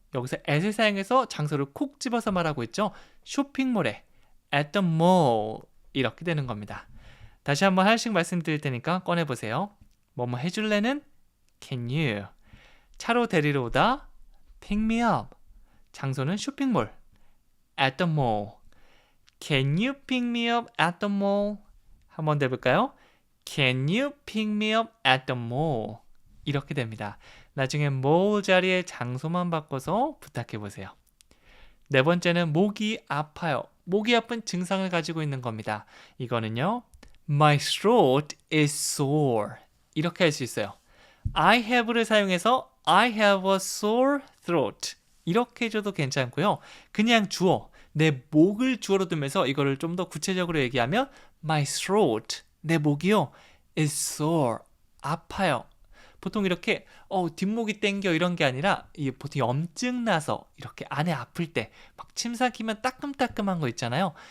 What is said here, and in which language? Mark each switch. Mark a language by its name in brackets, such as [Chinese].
[Korean] 여기서 at을 사용해서 장소를 콕 집어서 말하고 있죠. 쇼핑몰에 at the mall 이렇게 되는 겁니다. 다시 한번 하나씩 말씀드릴 테니까 꺼내보세요. 뭐뭐 해줄래는 can you. 차로 데리러 오다 pick me up. [English] 장소는 쇼핑몰 at the mall. Can you pick me up at the mall? [Korean] 한 번 더 해볼까요? [English] Can you pick me up at the mall? [Korean] 이렇게 됩니다. 나중에 mall 자리에 장소만 바꿔서 부탁해보세요. 네 번째는 목이 아파요. 목이 아픈 증상을 가지고 있는 겁니다. 이거는요. My throat is sore. 이렇게 할 수 있어요. [English] I have를 사용해서 I have a sore throat. [Korean] 이렇게 해줘도 괜찮고요. 그냥 주어, 내 목을 주어로 두면서 이거를 좀 더 구체적으로 얘기하면 My throat, 내 목이요, is sore, 아파요. 보통 이렇게 뒷목이 땡겨 이런 게 아니라 보통 염증 나서 이렇게 안에 아플 때 막 침 삼키면 따끔따끔한 거 있잖아요.